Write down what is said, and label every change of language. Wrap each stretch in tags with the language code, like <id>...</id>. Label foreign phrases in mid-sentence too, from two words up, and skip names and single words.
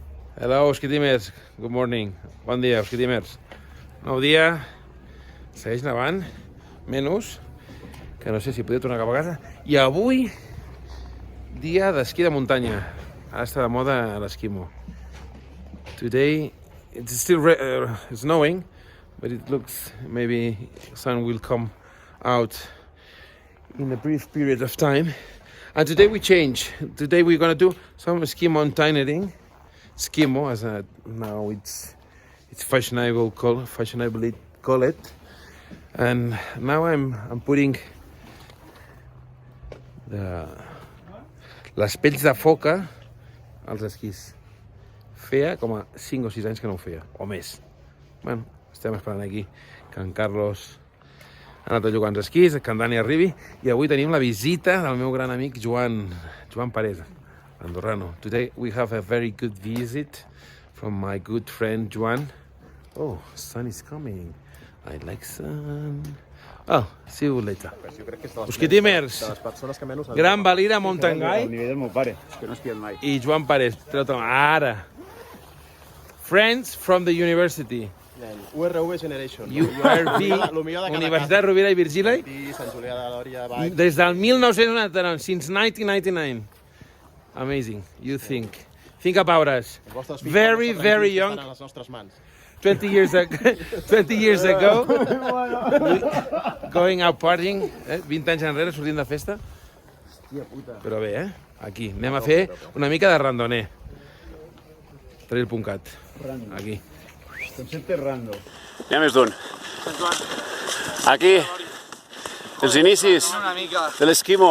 <en>Hello, Esquitimers. Good morning.</en> <ca>Bon dia, Esquitimers. Nou dia, segueix nevant, menys, que no sé si podria tornar cap a casa. I avui, dia d'esquí de muntanya. Ara està de moda l'esquimo.</ca> <en>Today, it's still snowing, but it looks maybe sun will come out in a brief period of time. And today we change. Today we're going to do some ski mountaineering. Skimo, as now it's fashionably call it, and now I'm putting</en> <ca>les pells de foca als esquís. Feia com a 5 o 6 anys que no ho feia, o més. Bueno, estem esperant aquí que en Carlos ha anat a jugar als esquís, que en Dani arribi, i avui tenim la visita del meu gran amic Joan Parés, andorrano.</ca> <en>Today we have a very good visit from my good friend Joan. Oh, sun is coming. I like sun. Oh, see you later.</en> <ca>Esquitimers, gran Valira Mountain Guide. El nivell del meu pare, que no he esquiat mai. I Joan Parés. Ara.</ca> <en>Friends from the university. URV Generation.</en> <ca>URV, Universitat Rovira i Virgili. I Sant Julià de Lòria, Valls. Des del 1999,</ca> <en>since 1999. Amazing, you think about us. Very, very young. 20 years ago, going out partying,</en> <ca>20 anys enrere, sortint de festa. Però bé, aquí. Anem a fer una mica de randoner. Trail.cat. Aquí. Concepte random. N'hi ha més d'un. Aquí, els inicis de l'esquimo.</ca>